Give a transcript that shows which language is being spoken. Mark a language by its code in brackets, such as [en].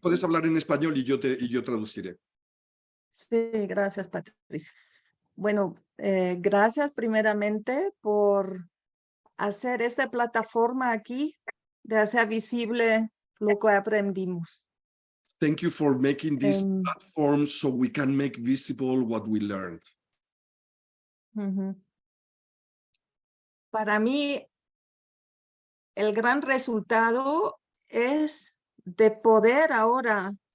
[es] puedes hablar en español y yo traduciré. Sí, gracias, Patricia. Bueno, gracias primeramente por hacer esta plataforma aquí, de hacer visible lo que aprendimos. [en] Thank you for making this platform so we can make visible what we learned. [es] Para mí, el gran resultado es de poder ahora